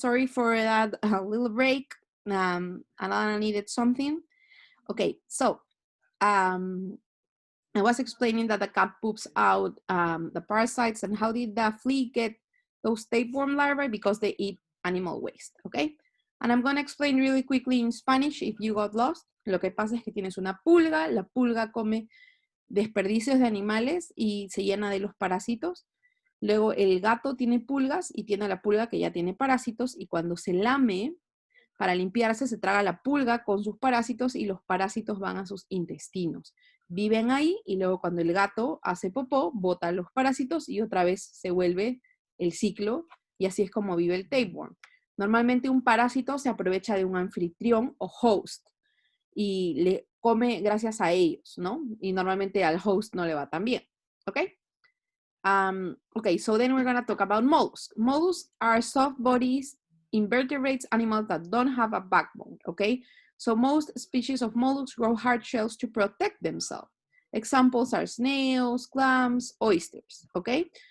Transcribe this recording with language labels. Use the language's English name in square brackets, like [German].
[English] Sorry for that little break. Alana needed something. Okay, so I was explaining that the cat poops out the parasites, and how did the flea get those tapeworm larvae? Because they eat animal waste, okay? And I'm going to explain really quickly in Spanish if you got lost. [Spanish] Lo que pasa es que tienes una pulga, la pulga come desperdicios de animales y se llena de los parásitos. Luego el gato tiene pulgas y tiene la pulga que ya tiene parásitos, y cuando se lame para limpiarse se traga la pulga con sus parásitos y los parásitos van a sus intestinos. Viven ahí y luego cuando el gato hace popó, bota los parásitos y otra vez se vuelve el ciclo, y así es como vive el tapeworm. Normalmente un parásito se aprovecha de un anfitrión o host y le come gracias a ellos, ¿no? Y normalmente al host no le va tan bien, ¿ok? [English] Okay, so then we're gonna talk about mollusks. Mollusks are soft bodies invertebrates animals that don't have a backbone, okay? So most species of mollusks grow hard shells to protect themselves. Examples are snails, clams, oysters, okay?